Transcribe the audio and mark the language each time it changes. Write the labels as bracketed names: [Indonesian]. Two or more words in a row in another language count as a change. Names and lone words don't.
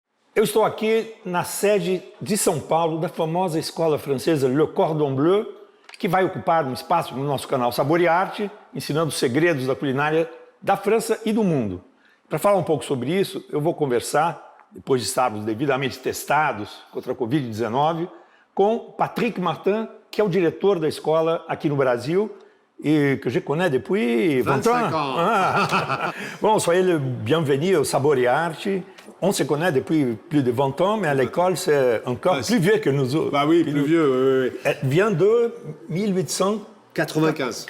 [Portuguese] Eu estou aqui na sede de São Paulo da famosa escola francesa Le Cordon Bleu, que vai ocupar um espaço no nosso canal Sabor e Arte, ensinando os segredos da culinária da França e do mundo. Para falar um pouco sobre isso, eu vou conversar, depois de estarmos devidamente testados contra a Covid-19, com Patrick Martin, que é o diretor da escola aqui no Brasil, [French] et que je connais depuis 25 ans. Ah. Bon, soyez le bienvenu au Sabor et Arte. On se connaît depuis plus de 20 ans, mais à l'école, c'est encore plus vieux que nous autres. Bah oui, plus vieux, oui. Elle vient de 1895.